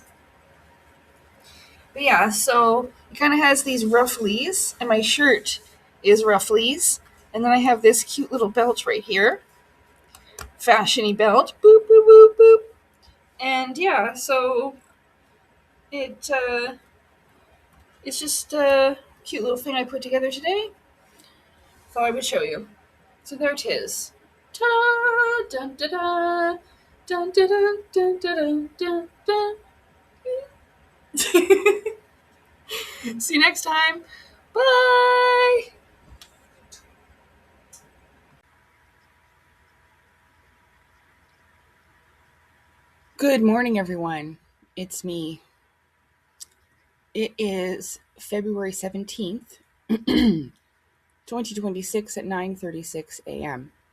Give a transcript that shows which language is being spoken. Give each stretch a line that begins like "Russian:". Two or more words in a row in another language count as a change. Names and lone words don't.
English: But yeah, so it kind of has these rufflies, and my shirt is rufflies, and then I have this cute little belt right here, fashiony belt, boop, boop, boop, boop. And yeah, so it it's just a cute little thing I put together today. Thought I would show you. So there it is. Ta-da! Dun da da! Dun da dun dun da dun dun dun. See you next time. Bye! Good morning, everyone. It's me. It is February 17th, 2026 at 9:36 a.m.